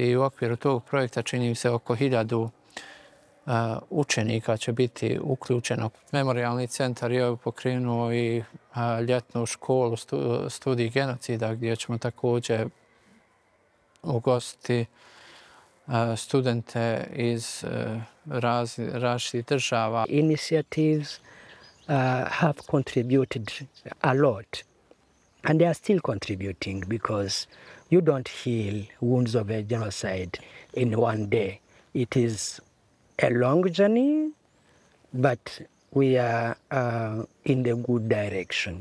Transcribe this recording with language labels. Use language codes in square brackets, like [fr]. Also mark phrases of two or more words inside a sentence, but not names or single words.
[bs] I u okviru tog projekta čini se oko 1000 učenika će biti uključeno. Memorijalni centar je pokrenuo i ljetnu školu studij genocida gdje ćemo također ugostiti studente iz različitih država. [en] Initiatives have contributed a lot, and they are still contributing, because you don't heal wounds of a genocide in one day. It is a long journey, but we are in the good direction.